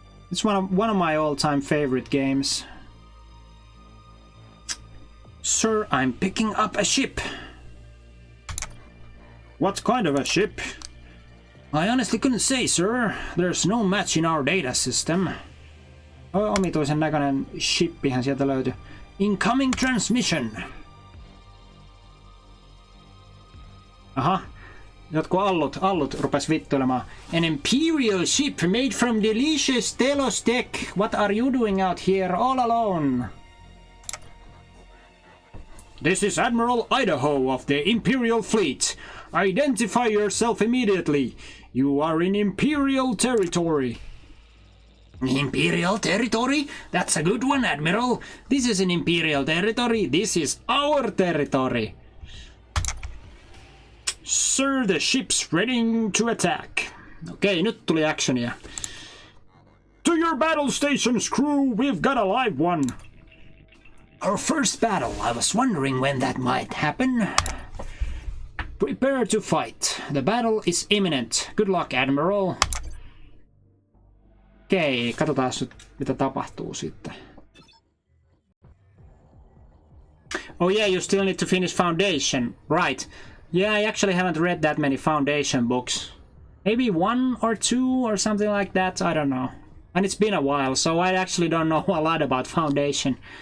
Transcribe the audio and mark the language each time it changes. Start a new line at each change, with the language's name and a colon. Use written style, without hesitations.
English: It's one of my all-time favorite games. Sir, I'm picking up a ship. What kind of a ship? I honestly couldn't say, sir. There's no match in our data system.
Finnish: Omituisen näköinen shippihän sieltä löytyi.
English: Incoming transmission.
Finnish: Aha. Jotkut allut rupes vittuilemaan.
English: An imperial ship made from delicious Telos tech. What are you doing out here all alone? This is Admiral Idaho of the Imperial Fleet. Identify yourself immediately. You are in Imperial territory. Imperial territory? That's a good one, Admiral. This is an Imperial territory. This is our territory. Sir, the ship's ready to attack.
Finnish: Okei, nyt tuli actionia.
English: To your battle stations, crew. We've got a live one. Our first battle. I was wondering when that might happen. Prepare to fight. The battle is imminent. Good luck, Admiral.
Finnish: Okei, katsotaan nyt mitä tapahtuu sitten.
English: Oh yeah, you still need to finish Foundation. Right. Yeah, I actually haven't read that many Foundation books. Maybe one or two or something like that, I don't know. And it's been a while, so I actually don't know a lot about Foundation.